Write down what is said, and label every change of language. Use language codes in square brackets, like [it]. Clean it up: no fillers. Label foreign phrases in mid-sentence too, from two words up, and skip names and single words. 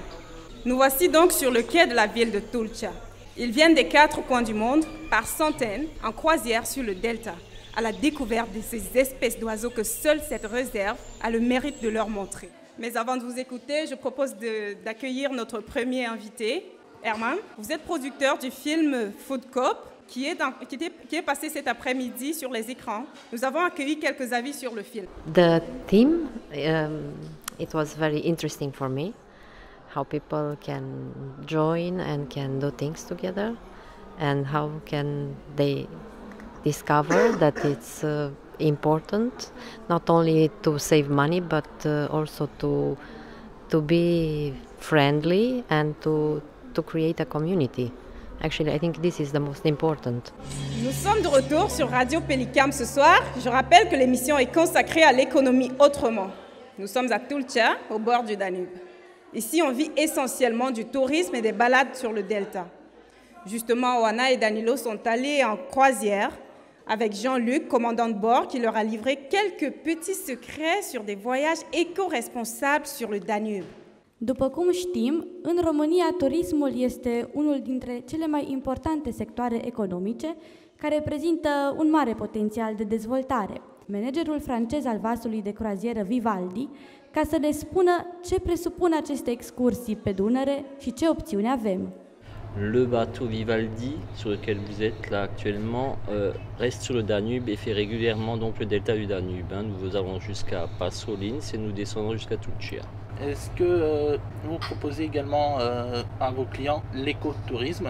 [fr] Nous voici donc sur le quai de la ville de Tulcea. Ils viennent des 4 coins du monde, par centaines, en croisière sur le delta, à la découverte de ces espèces d'oiseaux que seule cette réserve a le mérite de leur montrer. Mais avant de vous écouter, je propose d'accueillir notre premier invité, Herman. Vous êtes producteur du film Food Cop, qui est passé cet après-midi sur les écrans. Nous avons accueilli quelques avis sur le film. [en] The theme, it was very interesting for me. How people can join and can do things together, and how can they discover that it's important not only to save money but also to be friendly and to create a community. Actually, I think this is the most important. [fr] Nous sommes de retour sur Radio Pélicam ce soir. Je rappelle que l'émission est consacrée à l'économie autrement. Nous sommes à Tulcea, au bord du Danube. Ici, on vit essentiellement du tourisme et des balades sur le delta. Justement, Oana et Danilo sont allés en croisière avec Jean-Luc, commandant de bord, qui leur a livré quelques petits secrets sur des voyages éco-responsables sur le Danube. [ro] După cum știm, în România turismul este unul dintre cele mai importante sectoare economice care prezintă un mare potențial de dezvoltare. Managerul francez al vasului de croazieră Vivaldi, ca să ne spună ce presupun aceste excursii pe Dunăre și ce opțiuni avem. [fr] Le bateau Vivaldi, sur lequel vous êtes là actuellement, reste sur le Danube et fait régulièrement donc le delta du Danube. Nous allons jusqu'à Pasolins et nous descendons jusqu'à Tulcea. Est-ce que vous proposez également à vos clients l'écotourisme?